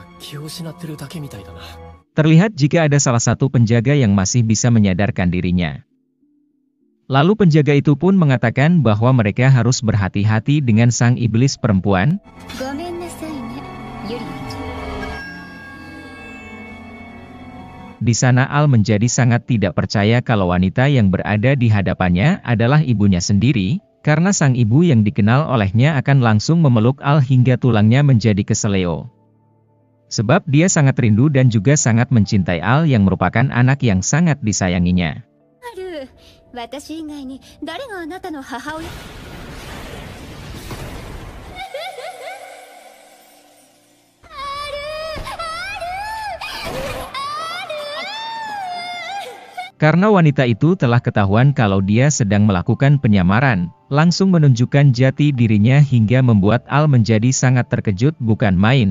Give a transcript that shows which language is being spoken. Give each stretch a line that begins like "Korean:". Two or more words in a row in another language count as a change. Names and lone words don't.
Japanese: 気を失ってるだけみたいだな。
Indonesian: Terlihat jika ada salah satu penjaga yang masih bisa menyadarkan dirinya. Lalu penjaga itu pun mengatakan bahwa mereka harus berhati-hati dengan sang iblis perempuan.
Japanese: ごめんなさいね、ユリア。
Indonesian: Di sana Al menjadi sangat tidak percaya kalau wanita yang berada di hadapannya adalah ibunya sendiri, karena sang ibu yang dikenal olehnya akan langsung memeluk Al hingga tulangnya menjadi keseleo. Sebab dia sangat rindu dan juga sangat mencintai Al yang merupakan anak yang sangat disayanginya.
Japanese: 私以外に誰があなたの母親？
Indonesian: Karena wanita itu telah ketahuan kalau dia sedang melakukan penyamaran, langsung menunjukkan jati dirinya hingga membuat Al menjadi sangat terkejut bukan main.